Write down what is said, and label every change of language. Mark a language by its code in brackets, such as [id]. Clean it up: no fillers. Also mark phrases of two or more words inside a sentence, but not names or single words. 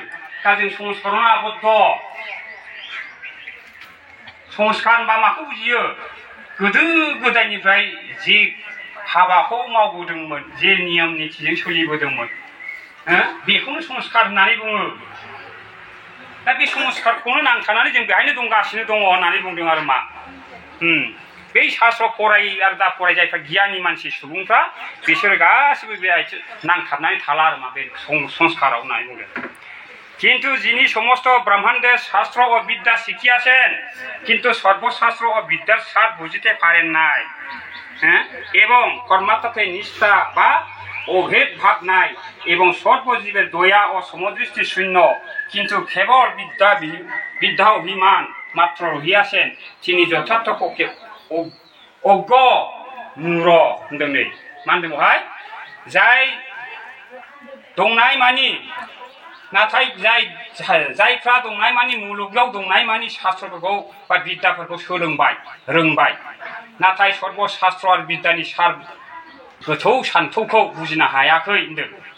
[brx] दा जों संस्कारावनो आबद्ध संस्कार बा माखौ बुजियो गोदो गोदायनिफ्राय जे हाबाखौ मावबोदोंमोन जे नियम नितिजों सोलिबोदोंमोन बेखौनो संस्कार होननानै बुङो। दा बे संस्कारखौनो नांथानानै जों बेहायनो दंगासिनो दङ होननानै बुंदों आरो मा बै शास्त्र फराय आरो दा फराय जायफ्रा गियानी मानसि सुबुंफ्रा बिसोर गासिबो बे नांथाबनानै थाला आरो मा बे संस्काराव होननानै बुंदों। [bn] কিন্তু যিনি সমস্ত ব্রহ্মাণ্ডের শাস্ত্র ও বিদ্যা শিখিয়াছেন কিন্তু সর্বশাস্ত্র ও বিদ্যার সার বুঝিতে পারেন নাই এবং কর্মাত্মকে নিষ্ঠা বা অভেদ ভাব নাই এবং সর্বজীবের দয়া ও সমদৃষ্টি শূন্য কিন্তু কেবল বিদ্যা অভিমান মাত্র রহিয়াসেন তিনি যথার্থ পক্ষে অজ্ঞ [brx] मूर होनदों नै मा होनदों बेवहाय जाय दंनाय मानि नाथाय जायफ्रा दंनाय मानि मुलुगाव दंनाय मानि शास्त्रफोरखौ बा बिद्याफोरखौ सोलोंबाय रोंबाय नाथाय सर्ब शास्त्र आरो बिद्यानि सार गोथौ सान्थौखौ बुजिनो हायाखै होनदों